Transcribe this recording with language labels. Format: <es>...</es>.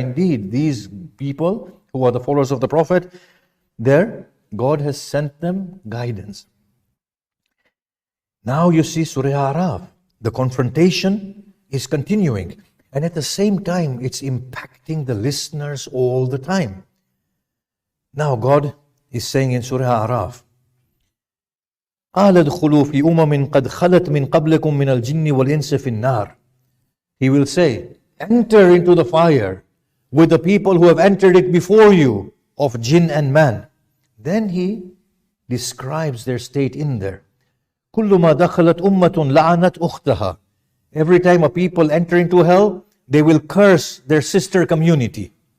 <en>Indeed, these people who are the followers of the Prophet, God has sent them guidance. Now you see Surah Araf, the confrontation is continuing, and at the same time it's impacting the listeners all the time. Now God is saying in Surah Araf,</en> <ar>قَالَ ادْخُلُوا فِي أُمَمٍ قَدْ خَلَتْ مِنْ قَبْلِكُمْ مِنَ الْجِنِّ وَالْإِنسِ فِي النَّارِ.</ar> <en>He will say, enter into the fire with the people who have entered it before you of jinn and man. Then he describes their state in there.</en> <ar>كُلُّ مَا دَخَلَتْ أُمَّةٌ لَعَنَتْ أُخْتَهَا.</ar> <en>Every time a people enter into hell, they will curse their sister community.</en>